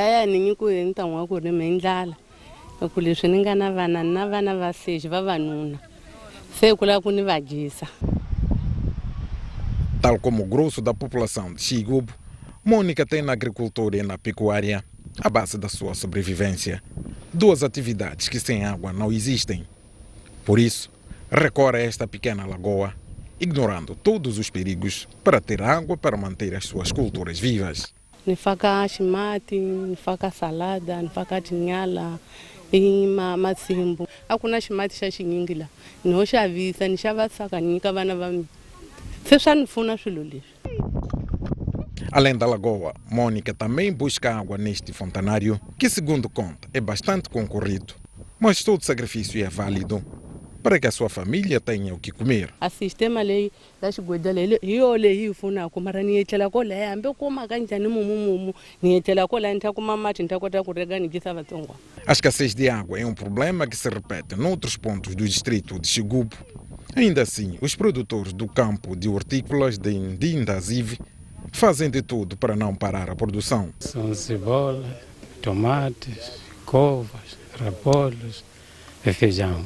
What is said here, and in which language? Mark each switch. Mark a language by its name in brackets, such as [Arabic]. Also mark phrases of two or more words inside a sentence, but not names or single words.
[Portuguese] Tal como o grosso da população de Chigubo, Mônica tem na agricultura e na pecuária a base da sua sobrevivência. Duas atividades que sem água não existem. Por isso, recorre a esta pequena lagoa, ignorando todos os perigos para ter água para manter as suas culturas vivas. [Tsonga] Nifaka shimati, nifaka salada, nifaka tinyala, masimbo. Hakuna shimati xa xinyingi la. Ni ho xavisa, ni xava saka, ni nyika vana va mina. Se swa ni pfuna swilo leswi. [Portuguese] Além da lagoa, Mônica também busca água neste fontanário, que segundo conta é bastante concorrido, mas todo sacrifício é válido para que a sua família tenha o que comer. [Tsonga] A sistema leyi ya xigweda leyi hi yo leyi hi pfunaka mara ni etlela ko laya hambi u kuma kanjhani mumu ni etlela ko laya ni ta kuma mati ni ta kota ku rega ni dyisa vatsongwana. [Portuguese] A escassez de água é um problema que se repete noutros pontos do distrito de Chigubo. Ainda assim, os produtores do campo de hortícolas de Ndindazive fazem de tudo para não parar a produção. São cebola, tomates, couves, rapolos e feijão.